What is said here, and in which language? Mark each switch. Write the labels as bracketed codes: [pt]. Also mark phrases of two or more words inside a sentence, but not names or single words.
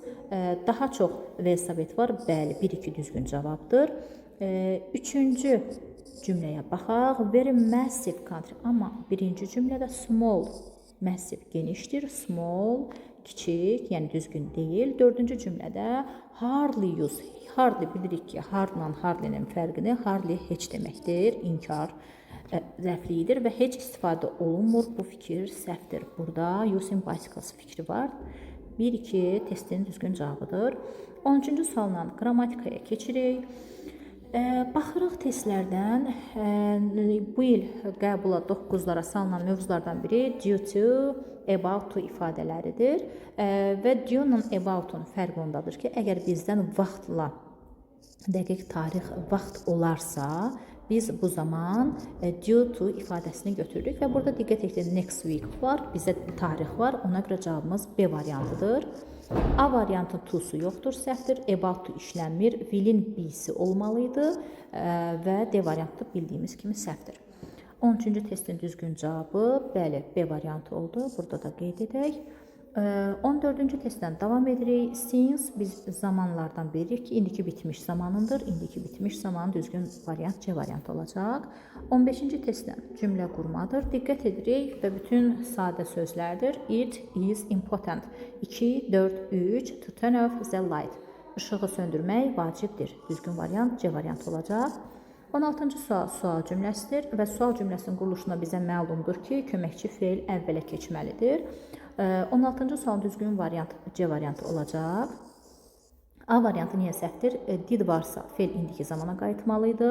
[az] Daha çox velosiped var. Bəli, 1-2 düzgün cavabdır. Üçüncü cümləyə baxaq. [en] Very massive country. [az] Amma birinci cümlədə [en] small, massive [az] genişdir. Small, kiçik, yəni düzgün deyil. Dördüncü cümlədə [en] hardly use. [az] Hardly bilirik ki, hardla hardly'nin fərqini. Hardly heç deməkdir. İnkar rəfliyidir və heç istifadə olunmur. Bu fikir səhvdir. Burada [en] using bicycles [az] fikri var. 1-2 testin düzgün cavabıdır. 13-cü sualla qrammatikaya keçirik. Baxırıq testlərdən bu il qəbula 9-lara salınan mövzulardan biri [en] due to, about to [az] ifadələridir və due-la about-un fərqi ondadır ki, əgər bizdən vaxtla dəqiq tarix vaxt olarsa, biz bu zaman [en] due to [az] ifadəsini götürürük və burada diqqət etdik, [en] next week [az] var, bizə tarix var, ona görə cavabımız B variantıdır. A variantın to-su yoxdur, səhvdir. [en] About to [az] işlənmir, will-in B-si olmalıydı və D variantı bildiyimiz kimi səhvdir. 13-cü testin düzgün cavabı, bəli, B variantı oldu. Burada da qeyd edək. 14-cü testdən davam edirik. Since biz zamanlardan bilirik ki, indiki bitmiş zamanındır. İndiki bitmiş zamanın düzgün variant C variantı olacaq. 15-ci testdən cümlə qurmadır. Diqqət edirik və bütün sadə sözlərdir. [en] It is important. 2, 4, 3, to turn off the light. [az] İşığı söndürmək vacibdir. Düzgün variant C variantı olacaq. 16-cı sual cümləsidir və sual cümləsinin quruluşunda bizə məlumdur ki, köməkçi feil əvvələ keçməlidir. 16-cı sualın düzgün variantı C variantı olacaq. A variantı niyə səhvdir? Did varsa feil indiki zamana qayıtmalıydı.